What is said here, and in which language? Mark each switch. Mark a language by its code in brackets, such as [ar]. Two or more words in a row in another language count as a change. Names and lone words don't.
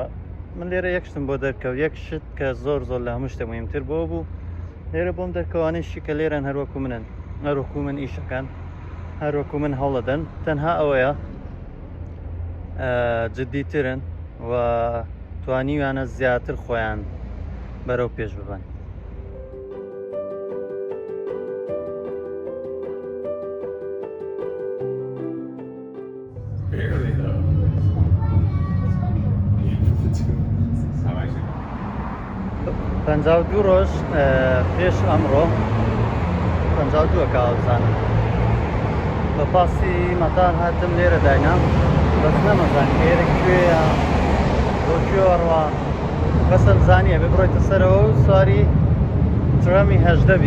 [ckb] من لێرە یەکشتم بۆ دەرکەوت، یەک شت کە زۆر لە هەموو شتە مهمتر بۆ بوو لێرە بۆم دەرکەوانەیشی کە لێرەن هەروەکو منن، هەروەکو من ئیشەکەن، هەروەکو من هەوڵەدەن، تەنها ئەوەیە جددیترن و توانیویانە زیاتر خۆیان بەرەو پێش ببەن. [en] Barely though. How actually? [ckb] 52 ڕۆژ پێش ئەمڕۆ 52 کاوزانم بە پاسی مەتار هاتم لێرە داینا، بەس نەمەزان ئێرە کوێیە بۆ کوێوەڕوا، بەسم زانیە ببڕۆیتە سەرەوە و سواری ترەمی هەژدەبی.